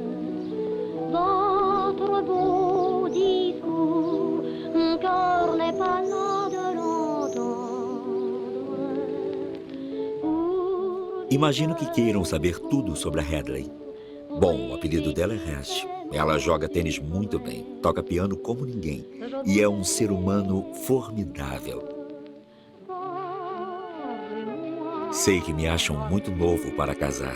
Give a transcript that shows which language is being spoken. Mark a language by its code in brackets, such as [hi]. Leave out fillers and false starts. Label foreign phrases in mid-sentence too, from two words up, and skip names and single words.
[fr] votre beau discours, mon cœur n'est pas là de l'entendre. [pt] Imagino que queiram saber tudo sobre a Hadley. Bom, o apelido dela é Hash. Ela joga tênis muito bem, toca piano como ninguém e é um ser humano formidável. Sei que me acham muito novo para casar.